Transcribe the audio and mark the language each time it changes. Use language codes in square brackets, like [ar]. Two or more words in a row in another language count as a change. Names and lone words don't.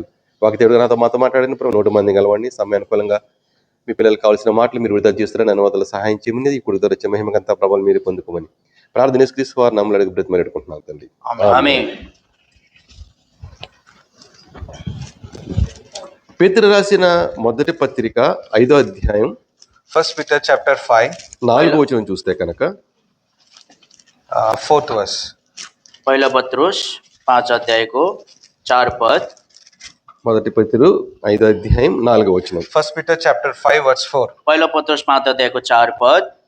[te] వాక్యదేవుడు నాతో మాట్లాడిన ప్రభు 100 మంది గలవాడిని సమయానుకూలంగా మీ పిల్లలకు కావాల్సిన మాటలు మీరు విడుదల చేస్తారని అనువాదాలు సహాయం చేయమని, ఇప్పుడు వచ్చే మహిమకంతా ప్రభావం మీరు పొందుకోమని ప్రార్థన యేసుక్రీస్తు వారి నామములో అడిగి బ్రతిమలాడి అడుగుతున్నాను తండ్రి. ఆమేన్. పేతురు రాసిన మొదటి పత్రిక 5వ అధ్యాయం [en] 1 Peter chapter 5, [te] 4వ వచనం చూస్తే కనుక [en] 4th verse. [ne] पहिलो पत्रुस 5 अध्यायको 4 पद। [te] మొదటి పేతురు 5వ అధ్యాయం 4వ వచనం. [en] 1 Peter chapter 5 verse 4. [ne] पहिलो पत्रुस 5 अध्यायको 4 पद।